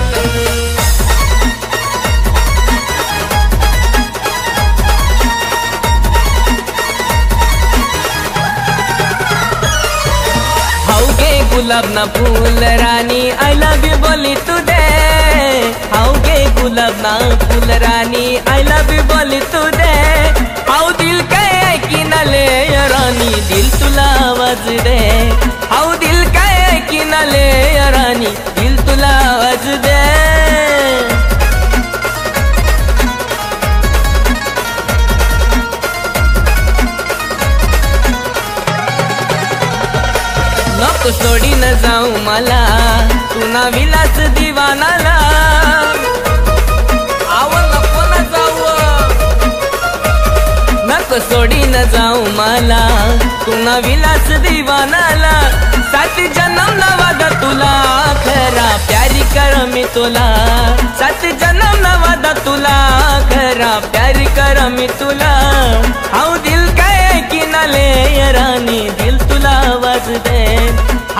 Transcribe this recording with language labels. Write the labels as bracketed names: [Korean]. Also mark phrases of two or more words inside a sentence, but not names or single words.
[Marathi] गुलाब ना फूल रानी [English] I love you [Marathi] बोली तू दे। हाउ गे गुलाब ना फूल रानी [English] I love you [Marathi] बोली तू दे। हाउ दिल काय की न ले रानी दिल तुला आवाज दे। हाउ दिल काय की न ले रानी दिल तुला आवाज दे। नको सोडी न जाऊ मला तू ना विलास दिवानाला। आव नको न जाऊ नको सोडी न जाऊ मला तू ना विलास दिवानाला। 7 जन्म ना वादा तुला खरा प्यारी कर मी तुला। 7 जन्म ना वादा तुला खरा प्यारी कर मी तुला। हाउ दिल काय की न ले रानी दिल तुला आवाज दे।